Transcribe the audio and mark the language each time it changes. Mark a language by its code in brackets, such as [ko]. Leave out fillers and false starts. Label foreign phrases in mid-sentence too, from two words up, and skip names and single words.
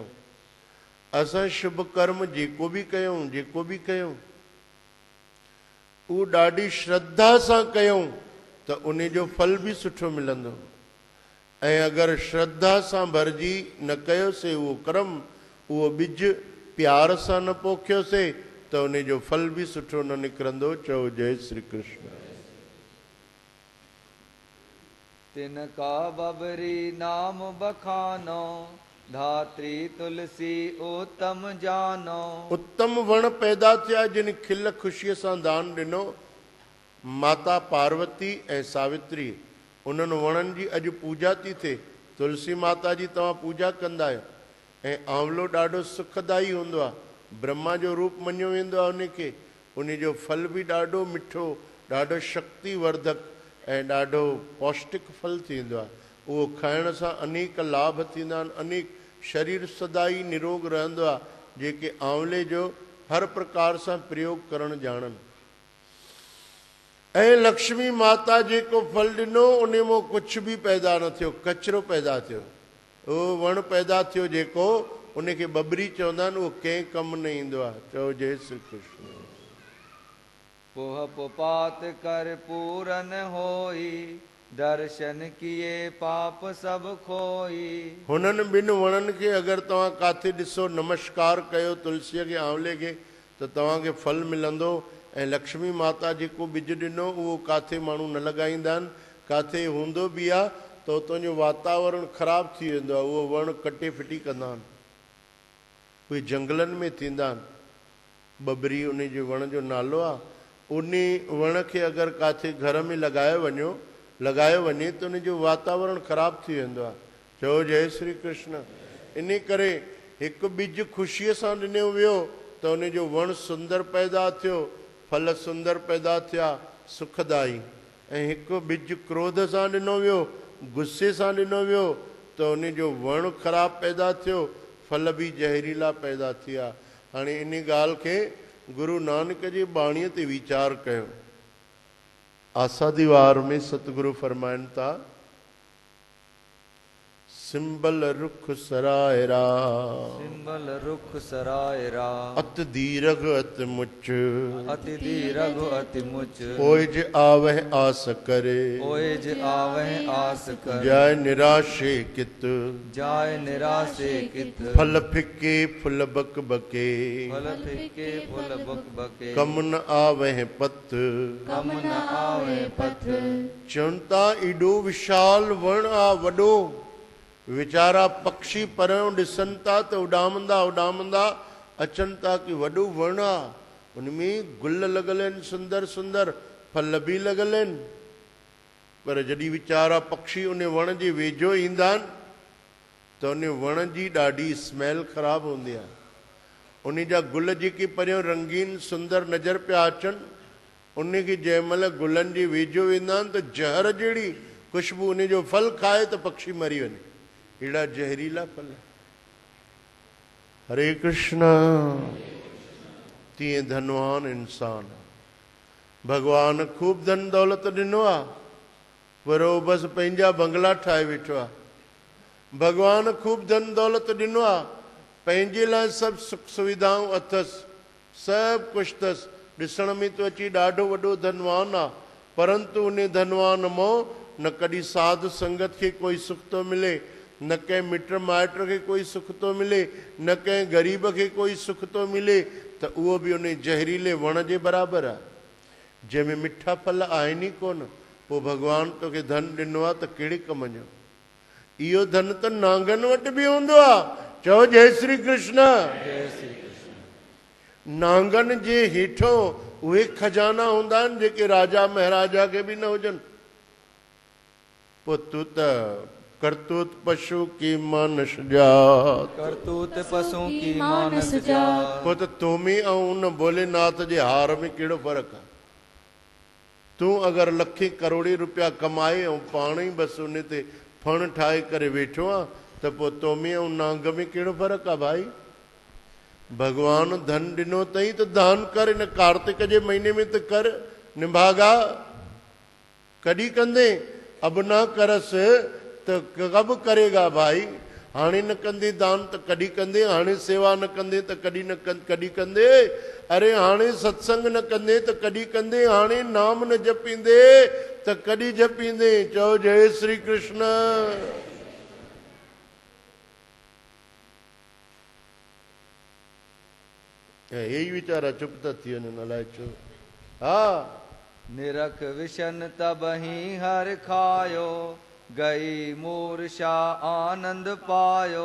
[sd] असां शुभ कर्म जेको बि कयूं उहो ॾाढी श्रद्धा सां कयूं त उन जो फल बि सुठो मिलंदो। ऐं अगरि श्रद्धा सां भरिजी न कयोसीं उहो कर्म, उहो बिज प्यार सां न पोखियोसीं त उन जो फल बि सुठो न निकिरंदो। चओ जय श्री कृष्ण। [hi] तिनका बबरी नाम बखानो धात्री तुलसी उत्तम जानो। [sd] उत्तम वण पैदा थिया जिन खिल ख़ुशीअ सां दान ॾिनो। माता पार्वती ऐं सावित्री उन्हनि वणनि जी अॼु पूजा थी थिए। तुलसी माता जी तव्हां पूजा कंदा आहियो। ऐं आंवलो ॾाढो सुखदाई हूंदो आहे, ब्रह्मा जो रूप मञियो वेंदो आहे उनखे। उन जो फल बि ॾाढो मिठो, ॾाढो शक्तिवर्धक ऐं ॾाढो पौष्टिक फल थींदो आहे। उहो खाइण सां अनेक लाभ थींदा आहिनि, अनेक शरीर सदाई निरोग रहंदो आहे जेके आंवले जो हर प्रकार सां प्रयोग करणु ॼाणनि। ऐं लक्ष्मी माता जेको फल ॾिनो उन मां कुझु बि पैदा न थियो, कचिरो पैदा थियो। उहो वण पैदा थियो जेको उनखे बबरी चवंदा आहिनि, उहो कंहिं कमु न ईंदो आहे। चओ जय श्री कृष्ण। [hi] पोह पुपात कर पूरन होई दर्शन किए पाप सब खोई। [sd] हुननि ॿिनि वणनि खे अगरि तव्हां काथे ॾिसो, नमस्कार कयो तुलसीअ खे आंवले खे, त तव्हांखे फल मिलंदो। ऐं लक्ष्मी माता जेको बिज ॾिनो उहो काथे माण्हू न लॻाईंदा आहिनि, काथे हूंदो बि आहे त उतां जो वातावरण ख़राबु थी वेंदो आहे, उहो वण कटे फिटी कंदा आहिनि। उहे जंगलनि में थींदा आहिनि। बबरी उन जे वण जो नालो आहे। उन वण खे अगरि काथे घर में लॻायो वञे त उन जो वातावरण ख़राबु थी वेंदो आहे। चओ जय श्री कृष्ण। इन करे हिकु बिज ख़ुशीअ सां ॾिनो वियो त उन जो वण सुंदर पैदा थियो, फल सुंदर पैदा थिया, सुखदाई। ऐं हिकु बिज क्रोध सां ॾिनो वियो, गुस्से सां ॾिनो वियो त उन जो वण ख़राबु पैदा थियो, फल बि ज़हरीला पैदा थिया। हाणे इन ॻाल्हि खे गुरु नानक जी बाणीअ ते वीचार कयो। आसादी वार में सतगुरु फरमाइनि था, [pa] ਸਿੰਬਲ ਰੁਖ ਸਰਾਇਰਾ ਸਿੰਬਲ ਰੁਖ ਸਰਾਇਰਾ ਅਤ ਦੀਰਘ ਅਤ ਮੁਚ ਅਤਿ ਦੀਰਘ ਅਤਿ ਮੁਚ ਓਜ ਆਵਹ ਆਸ ਕਰੇ ਓਜ ਆਵਹ ਆਸ ਕਰ ਜਾਇ ਨਿਰਾਸ਼ੇ ਕਿਤ ਜਾਇ ਨਿਰਾਸ਼ੇ ਕਿਤ ਫਲ ਫਿਕੇ ਫੁਲ ਬਕ ਬਕੇ ਫਲ ਫਿਕੇ ਫੁਲ ਬਕ ਬਕੇ ਕਮ ਨ ਆਵਹ ਪਤ ਕਮ ਨ ਆਵੇ ਪਥ [sd] चुनता ईडो विशाल वण आ वडो वीचारा पक्षी परों ॾिसनि था त उॾामंदा उॾामंदा अचनि था कि वॾो वण आहे उनमें गुल लॻल आहिनि सुंदर सुंदर फल बि लॻल आहिनि पर जॾहिं वीचारा पक्षी उन वण जे वेझो ईंदा आहिनि त उन वण जी ॾाढी स्मेल ख़राबु हूंदी आहे उन जा गुल जेके परियों रंगीन सुंदर नज़र पिया अचनि उनखे जंहिंमहिल गुलनि जे वेझो वेंदा आहिनि त ज़हर जहिड़ी ख़ुशबू उन जो फल खाए त पक्षी मरी वञे एड़ा जहरीला फल हरे कृष्ण तीअं धनवान इंसान भगवान खूब धन दौलत ॾिनो आहे पर उहो बसि पंहिंजा बंगला ठाहे वेठो आहे भगवान खूब धन दौलत ॾिनो आहे पंहिंजे लाइ सभु सुख सुविधाऊं अथसि सभु कुझु अथसि ॾिसण में तो अची ॾाढो वॾो धनवान आहे परंतु उन धनवान मां न कॾहिं साधु संगत खे कोई सुख थो मिले न कंहिं मिट माइट खे कोई सुख थो मिले न कंहिं ग़रीब खे कोई सुख थो मिले त उहो बि उन ज़हरीले वण जे बराबरि आहे जंहिंमें मिठा फल आहिनि ई कोन पोइ भॻवानु तोखे धन ॾिनो आहे त कहिड़े कम जो इहो धन त नांगनि वटि बि हूंदो आहे चओ जय श्री कृष्ण नांगनि जे हेठों उहे खजाना हूंदा आहिनि जेके राजा महाराजा खे बि न हुजनि पोइ तूं त [pa] ਕਰਤੂਤ ਪਸ਼ੂ ਕੀ ਮਾਨਸ ਜਾਤ ਕਰਤੂਤ ਪਸ਼ੂ ਕੀ ਮਾਨਸ ਜਾਤ [sd] पोइ त तोमी ऐं उन भोलेनाथ जे हार में कहिड़ो फ़र्क़ु आहे तूं अगरि लखे करोड़े रुपया कमाए ऐं पाण ई बसि उन ते फण ठाहे करे वेठो आहे त पोइ तोमी ऐं नांग में कहिड़ो फ़र्क़ु आहे भाई भगवान धन ॾिनो अथई त दान कर हिन कार्तिक जे महीने में त कर निभागा कॾहिं कंदे अब ना करस त [hi] कब करेगा [sd] भाई हाणे न कंदे दान त कॾहिं कंदे हाणे सेवा न कंदे त कॾहिं कंदे अरे हाणे सत्संग न कंदे त कॾहिं कंदे हाणे नाम न जपींदे त कॾहिं जपींदे चओ जय श्री कृष्ण यही वीचारा चुप था थी वञनि अलाए छो हा [hi] निरख विशन तबहि हर खायो गई मूर्छा आनंद पायो